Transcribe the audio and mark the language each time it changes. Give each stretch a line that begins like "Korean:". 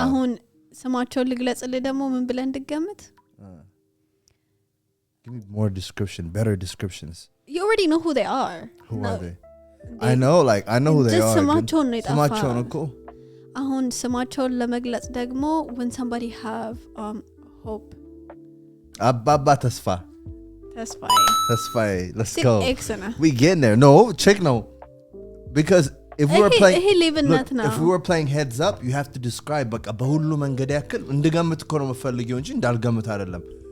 Amharic: አሁን ስማቸውን ልግለጽልህ ደግሞ ምን ብለን እንድገምት?
English: Give me more description, better descriptions. You already know who they are. Who are they? I know who they are.
Amharic: ስማቸውን ነው የጠፋ። ስማቸውን እኮ አሁን ስማቸውን ለመግለጽ ደግሞ
English: when somebody have hope. አባባ ተስፋዬ. Let's go. We getting there. No, check no. Because if we were playing heads up, you have to describe
Amharic: በቃ በሁሉ መንገድ ያክል እንድገምት እኮ ነው የምፈልገው እንጂ እንዳልገምት አይደለም.